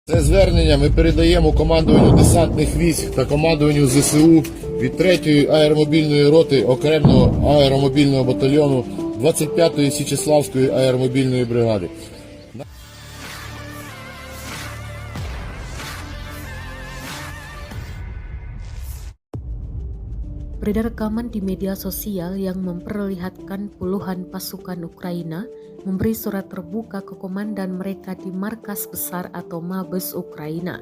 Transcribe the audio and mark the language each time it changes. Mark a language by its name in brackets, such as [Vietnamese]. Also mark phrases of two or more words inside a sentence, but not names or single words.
[Ukrainian] Це звернення ми передаємо командуванню десантних військ та командуванню ЗСУ від 3-ї аеромобільної роти окремого аеромобільного батальйону 25-ї Січеславської аеромобільної бригади. [Indonesian] Beredar rekaman di media sosial yang memperlihatkan puluhan pasukan Ukraina memberi surat terbuka ke komandan mereka di markas besar atau Mabes Ukraina.